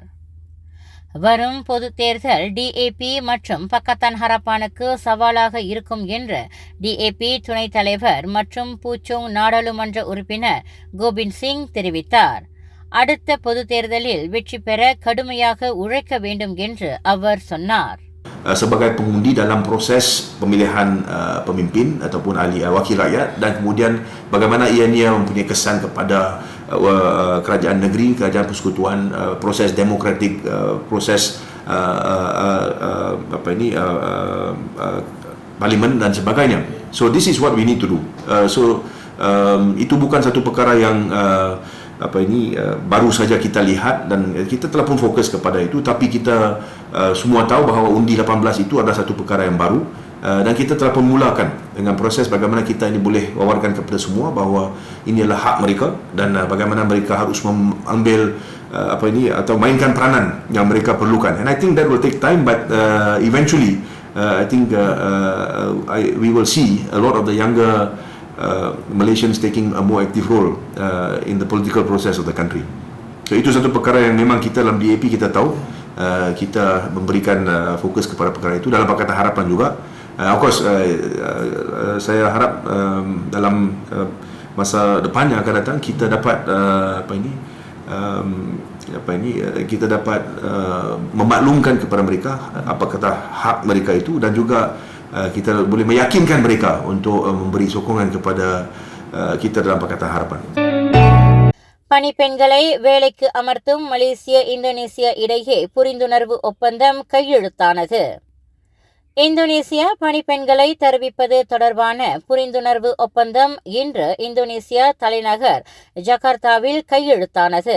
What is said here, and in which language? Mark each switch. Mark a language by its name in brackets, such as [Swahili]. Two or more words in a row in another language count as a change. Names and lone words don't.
[Tamil] வரும் பொது தேர்தல் DAP மற்றும் பக்கத்தான் ஹரப்பானுக்கு சவாலாக இருக்கும் என்று DAP துணைத் தலைவர் மற்றும் பூச்சோங் நாடாளுமன்ற உறுப்பினர் கோபிந்த் சிங் தெரிவித்தார். அடுத்த பொது தேர்தலில் வெற்றி பெற கடுமையாக உழைக்க வேண்டும் என்று அவர் சொன்னார். [Malay] Sebagai pengundi dalam proses pemilihan pemimpin ataupun ahli wakil rakyat, dan kemudian bagaimana ianya mempunyai kesan kepada kerajaan negeri, kerajaan persekutuan, proses demokratik, proses parlimen dan sebagainya. [English] So this is what we need to do. [Malay] Itu bukan satu perkara yang baru saja kita lihat, dan kita telah pun fokus kepada itu, tapi kita semua tahu bahawa undi 18 itu adalah satu perkara yang baru, dan kita telah memulakan dengan proses bagaimana kita ini boleh wawarkan kepada semua bahawa ini adalah hak mereka, dan bagaimana mereka harus mengambil atau mainkan peranan yang mereka perlukan. [English] And I think that will take time, but eventually I think we will see a lot of the younger Malaysians taking a more active role in the political process of the country. [Malay] So itu satu perkara yang memang kita dalam DAP kita tahu, kita memberikan fokus kepada perkara itu dalam Pakatan Harapan juga. [English] Of course, [Malay] saya harap dalam masa depan yang akan datang kita dapat kita dapat memaklumkan kepada mereka apa kata hak mereka itu, dan juga kita boleh meyakinkan mereka untuk memberi sokongan kepada kita dalam Pakatan Harapan. [Tamil] பணிப்பெண்களை வேலைக்கு அமர்த்தும் மலேசிய இந்தோனேசியா இடையே புரிந்துணர்வு ஒப்பந்தம் கையெழுத்தானது. இந்தோனேசியா பணிப்பெண்களை தருவிப்பது தொடர்பான புரிந்துணர்வு ஒப்பந்தம் இன்று இந்தோனேசியா தலைநகர் ஜகார்த்தாவில் கையெழுத்தானது.